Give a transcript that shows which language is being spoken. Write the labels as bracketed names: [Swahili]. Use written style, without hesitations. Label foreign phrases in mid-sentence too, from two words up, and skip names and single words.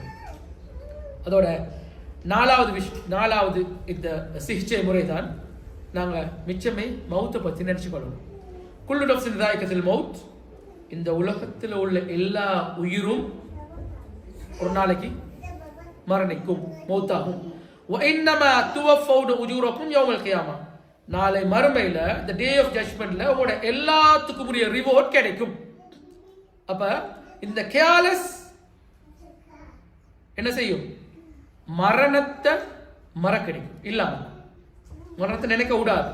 [Tamil] அதோட நாலாவது இந்த சிகிச்சை முறை தான் நாங்கள் மிச்சமே மௌத்தை பற்றி நினச்சிக்கொள்ளணும். [Arabic] كل نفس ذائقة الموت, [Tamil] இந்த உலகத்தில் உள்ள எல்லா உயிரும் ஒரு நாளைக்கு மரணிக்கும், மௌத்தாகும். [Arabic] وَإِنَّمَا تُوَفَّوْنَ أُجُورَكُمْ يَوْمَ الْقِيَامَةِ, [Tamil] நாளை மறுமையில் இந்த [English] day of judgment [Tamil] உங்களோட எல்லாத்துக்கும் உரிய ரிவார்ட் கிடைக்கும். அப்ப இந்த கேர்லெஸ் என்ன செய்யும்? மரணத்தை மறக்கடிக்கும், இல்லாம மரணத்தை நினைக்க விடாது.